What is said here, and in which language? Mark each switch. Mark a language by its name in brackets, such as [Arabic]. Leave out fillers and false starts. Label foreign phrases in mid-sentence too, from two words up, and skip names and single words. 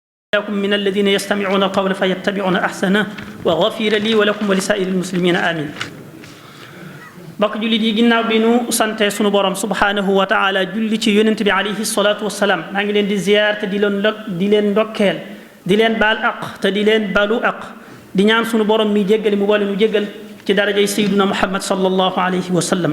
[Arabic] لكم من الذين يستمعون القول فيتبعون أحسنه وغفر لي ولكم ولسائر المسلمين آمين. [Wolof] bokk jullit yi ginnaaw bi nu sante sunu borom [Arabic] سبحانه وتعالى [Wolof] julli ci yonent bi [Arabic] عليه الصلاة والسلام [Wolof] maa ngi leen di ziyaar te di leen ndokkeel di leen baal aq te di leen balu aq di ñaan sunu borom mi jéggali mu boole nu jéggal ci darajay sayyiduna Muhammad [Arabic] صلى الله عليه وسلم.